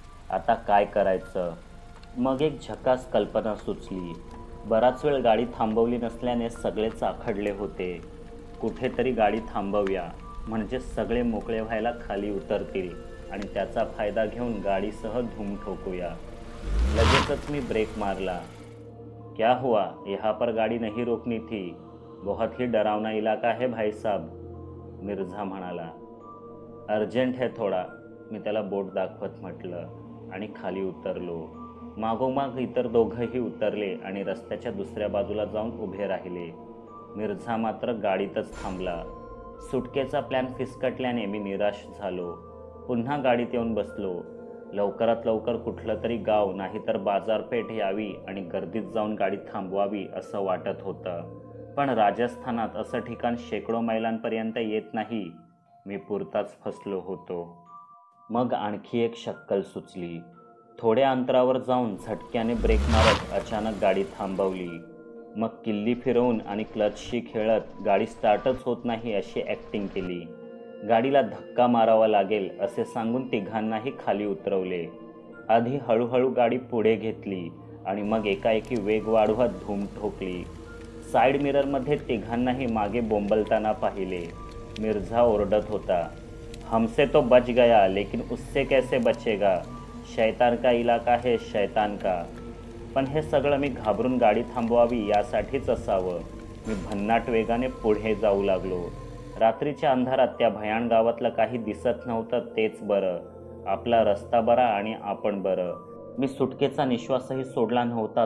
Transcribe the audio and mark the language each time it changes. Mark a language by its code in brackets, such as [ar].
[mr] आता काय करायचं? मग एक झकास कल्पना सुचली। बराच वेळ गाडी थांबवली नसल्याने सगळेच आखडले होते। कुठेतरी गाडी थांबवूया, म्हणजे सगळे मोकळे व्हायला खाली उतरतील आणि त्याचा फायदा घेऊन गाडीसह धूम ठोकूया। लगेचच मी ब्रेक मारला। [hi] क्या हुआ? यहाँ पर गाड़ी नहीं रोकनी थी, बहुत ही डरावना इलाका है भाई साहब, [mr] मिर्झा म्हणाला। [hi] अर्जंट है [mr] थोडा, मी त्याला बोट दाखवत म्हटलं आणि खाली उतरलो। मागोमाग इतर दोघंही उतरले आणि रस्त्याच्या दुसऱ्या बाजूला जाऊन उभे राहिले। मिर्झा मात्र गाडीतच थांबला। सुटकेचा प्लॅन फिसकटल्याने मी निराश झालो। पुन्हा गाडीत येऊन बसलो। लवकरात लवकर कुठलं तरी गाव नाहीतर बाजारपेठ यावी आणि गर्दीत जाऊन गाडी थांबवावी असं वाटत होतं। पण राजस्थानात असं ठिकाण शेकडो मैलांपर्यंत येत नाही। मी पुरताच फसलो होतो। मग आणखी एक शक्कल सुचली। थोड्या अंतरावर जाऊन झटक्याने ब्रेक मारत अचानक गाडी थांबवली। मग किल्ली फिरवून आणि क्लचशी खेळत गाडी स्टार्टच होत नाही अशी ॲक्टिंग केली। गाडीला धक्का मारावा लागेल असे सांगून तिघांनाही खाली उतरवले। आधी हळूहळू गाडी पुढे घेतली आणि मग एकाएकी वेग वाढवत धूम ठोकली। साइड मिररमध्ये तिघांनाही मागे बोंबलताना पाहिले। मिर्झा ओरडत होता, [hi] हमसे तो बच गया लेकिन उससे कैसे बचेगा? शैतान का इलाका है शैतान का। [mr] पण हे सगळं मी घाबरून गाडी थांबवावी यासाठीच असावं। मी भन्नाट वेगाने पुढे जाऊ लागलो. रात्रीच्या अंधारात त्या भयाण गावातलं काही दिसत नव्हतं तेच बरं. आपला रस्ता बरा आणि आपण बरं. मी सुटकेचा निश्वासही सोडला नव्हता.